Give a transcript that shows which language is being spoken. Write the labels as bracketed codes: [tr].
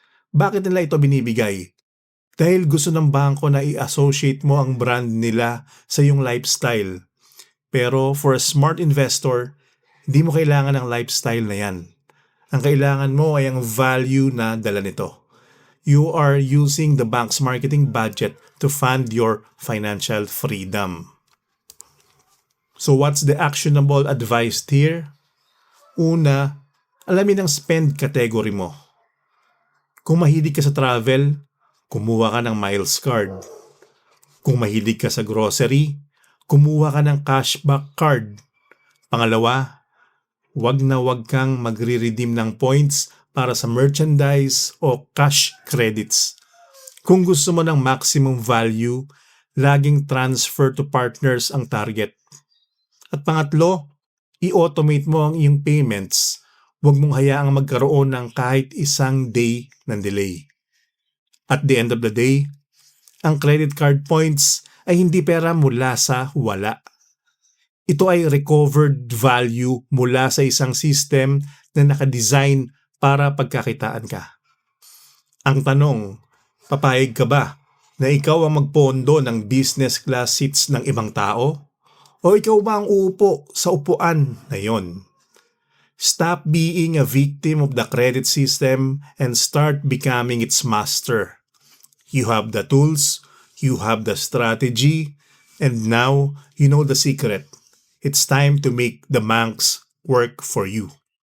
[tl] Bakit nila ito binibigay? Dahil gusto ng bangko na i-associate mo ang brand nila sa iyong lifestyle. Pero [en] for a smart investor, [tl] hindi mo kailangan ng lifestyle na yan. Ang kailangan mo ay ang value na dala nito. [en] You are using the bank's marketing budget to fund your financial freedom. So what's the actionable advice here? [tl] Una, alamin ang spend category mo. Kung mahilig ka sa travel, kumuha ka ng miles card. Kung mahilig ka sa grocery, kumuha ka ng cashback card. Pangalawa, wag kang magre-redeem ng points para sa merchandise o cash credits. Kung gusto mo ng maximum value, laging [en] transfer to partners [tl] ang target. At pangatlo, i-automate mo ang iyong payments. Huwag mong hayaang magkaroon ng kahit isang day ng delay. [en] At the end of the day, [tl] ang credit card points ay hindi pera mula sa wala. Ito ay recovered value mula sa isang system na nakadesign para pagkakitaan ka. Ang tanong, papayag ka ba na ikaw ang magpondo ng business class seats ng ibang tao? O ikaw ba ang uupo sa upuan na yon? [en] Stop being a victim of the credit system and start becoming its master. You have the tools, you have the strategy, and now you know the secret. It's time to make the banks work for you.